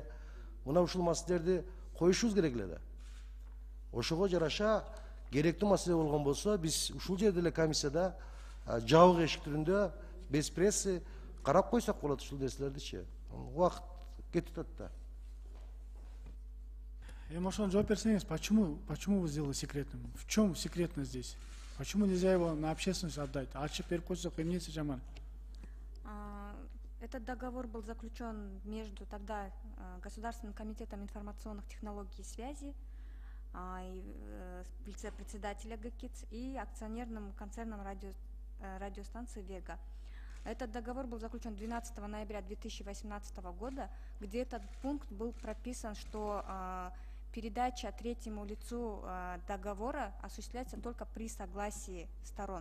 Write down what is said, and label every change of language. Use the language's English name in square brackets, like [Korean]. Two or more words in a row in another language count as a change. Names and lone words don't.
[Kyrgyz] Мына ушул маселелерди коюшубуз керек эле да. Ошого жараша керектүү маселе болгон болсо, биз ушул жерде эле комиссияда жабык эшик түрүндө [Russian] без прессы [Kyrgyz] карап койсок болот ушул нерселердичи. Убакыт кетип атат да. Ошону жооп берсеңиз, [Russian] почему вы сделали секретным? В чем секретность здесь? Почему нельзя его на общественность отдать? [Kyrgyz] Ачып берип койсок эмнеси жаман? [Russian] Этот договор был заключен между тогда Государственным комитетом информационных технологий и связи, вице-председателя ГКИЦ и акционерным концерном радиостанции «Вега». Этот договор был заключен 12 ноября 2018 года, где этот пункт был прописан, что передача третьему лицу договора осуществляется только при согласии сторон.